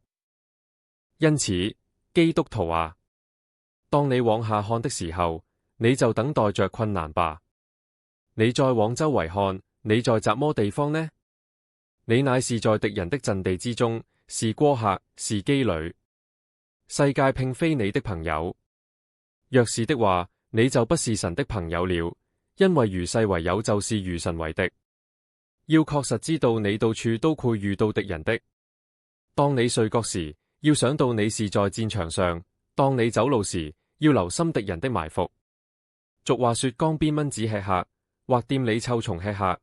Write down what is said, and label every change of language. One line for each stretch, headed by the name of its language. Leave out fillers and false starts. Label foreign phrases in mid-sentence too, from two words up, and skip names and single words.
Chinese: 因此，基督徒啊，當你往下看的時候，你就等待着困難吧。你再往周圍看，你在什麼地方呢？你乃是在敵人的陣地之中，是過客，是羈旅。世界並非你的朋友，若是的話，你就不是神的朋友了，因為與世為友就是與神為敵。要確實知道你到處都會遇到敵人的。當你睡覺時，要想到你是在戰場上；當你走路時，要留心敵人的埋伏。俗話說，江邊蚊子吃客，或店裏臭蟲吃客。